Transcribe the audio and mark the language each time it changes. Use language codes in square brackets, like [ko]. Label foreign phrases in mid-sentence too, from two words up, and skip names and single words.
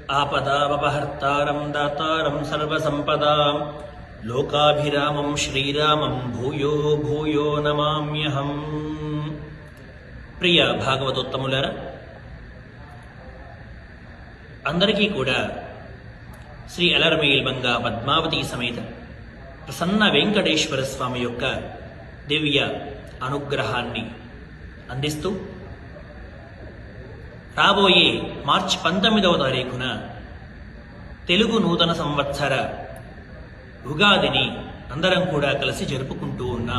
[sa] आपदामपहर्तारं दातारं सर्वसंपदां लोकाभिरामं श्रीरामं भूयो भूयो नमाम्यहम्। [te] ప్రియ భాగవతోత్తములారా, అందరికీ కూడా శ్రీ అలర్మేల్మంగా పద్మావతి సమేత ప్రసన్న వెంకటేశ్వర స్వామి యొక్క దివ్య అనుగ్రహాన్ని అందిస్తూ రాబోయే మార్చి 19వ తారీఖున తెలుగు నూతన సంవత్సర ఉగాదిని అందరం కూడా కలిసి జరుపుకుంటూ ఉన్నాం.